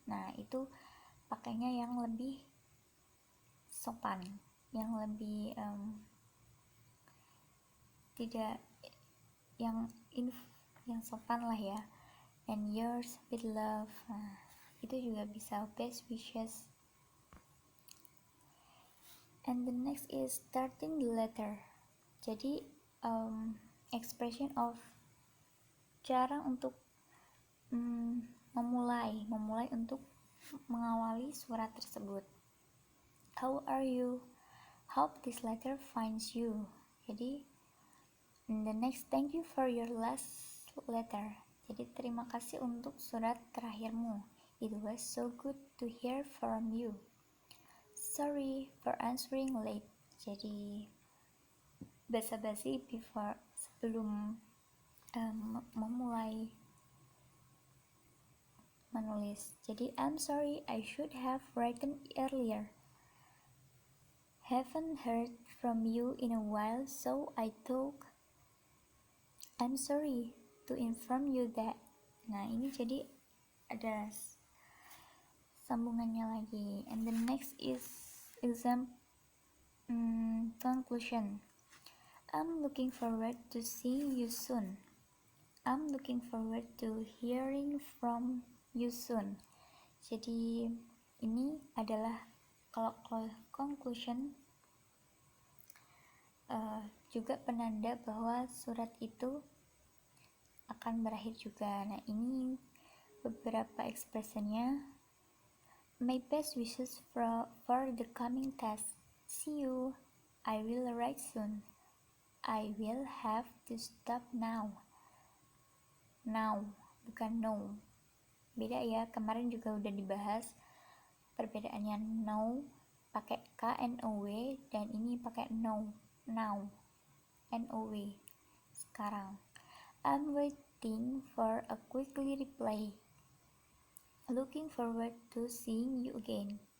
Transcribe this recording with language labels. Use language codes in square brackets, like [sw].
[id] Nah, itu pakainya yang lebih sopan, yang lebih tidak yang sopan lah ya. [en] And yours with love. [id] Nah, itu juga bisa [en] best wishes. And the next is starting the letter. [id] Jadi [en] expression of [id] cara untuk memulai untuk mengawali surat tersebut. [en] How are you? Hope this letter finds you. Jadi the next, thank you for your last letter. [id] Jadi terima kasih untuk surat terakhirmu. [en] It was so good to hear from you. Sorry for answering late. [id] Jadi basa-basi sebelum memulai menulis. [en] Jadi I'm sorry, I should have written earlier. Haven't heard from you in a while, so I thought I'm sorry to inform you that. [id] Nah, ini jadi ada sambungannya lagi. [en] And the next is exam conclusion. I'm looking forward to seeing you soon. I'm looking forward to hearing from you soon. [id] Jadi ini adalah kalau conclusion juga penanda bahwa surat itu akan berakhir juga. Nah, ini beberapa ekspresinya. [en] My best wishes for the coming test. See you. I will write soon. I will have to stop now. [id] Now, bukan no. Beda ya, kemarin juga udah dibahas perbedaannya no pakai K-N-O-W dan ini pakai no, now, N-O-W. Sekarang, [en] I'm waiting for a quickly reply. Looking forward to seeing you again.